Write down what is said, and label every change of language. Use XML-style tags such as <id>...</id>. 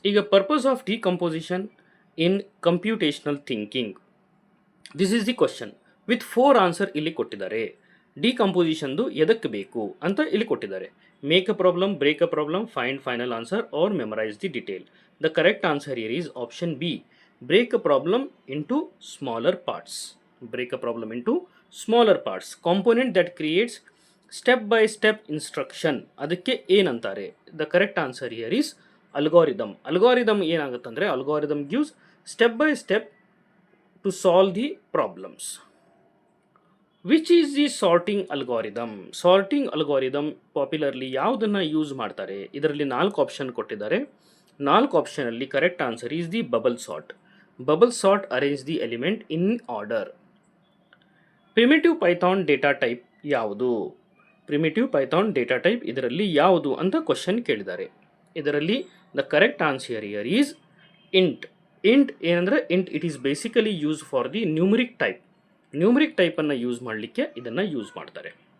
<en>ಈಗ purpose of decomposition in computational thinking, this is the question with 4 answer</en> <kn>ಇಲ್ಲಿ ಕೊಟ್ಟಿದ್ದಾರೆ. ಡಿಕಂಪೋಸಿಷನ್ದು ಎದಕ್ಕೆ ಬೇಕು ಅಂತ ಇಲ್ಲಿ ಕೊಟ್ಟಿದ್ದಾರೆ.</kn> <en>Make a problem, break a problem, find final answer or memorize the detail. The correct answer here is option B, break a problem into smaller parts. Break a problem into smaller parts. Component that creates step by step instruction.</en> <kn>ಅದಕ್ಕೆ ಏನಂತಾರೆ?</kn> <en>The correct answer here is algorithm. Algorithm ಏನಾಗುತ್ತಂದ್ರೆ, algorithm gives step by step to solve the problems. Which is the sorting algorithm?</en> <kn>Sorting algorithm popularly ಯಾವುದನ್ನು use ಮಾಡ್ತಾರೆ? ಇದರಲ್ಲಿ 4 option ಕೊಟ್ಟಿದ್ದಾರೆ.</kn> <en>4 ಆಪ್ಷನಲ್ಲಿ correct answer is the bubble sort. Bubble sort arrange the element in order. Primitive Python data type ಯಾವುದು?</en> <kn>Primitive Python data type ಇದರಲ್ಲಿ ಯಾವುದು ಅಂತ question ಕೇಳಿದ್ದಾರೆ.</kn> <en>ಇದರಲ್ಲಿ the correct answer here is int. Int ಏನಂದರೆ, int it is basically use for the numeric type.</en> <kn>Numeric ಟೈಪನ್ನು use ಮಾಡಲಿಕ್ಕೆ ಇದನ್ನು use ಮಾಡ್ತಾರೆ.</kn>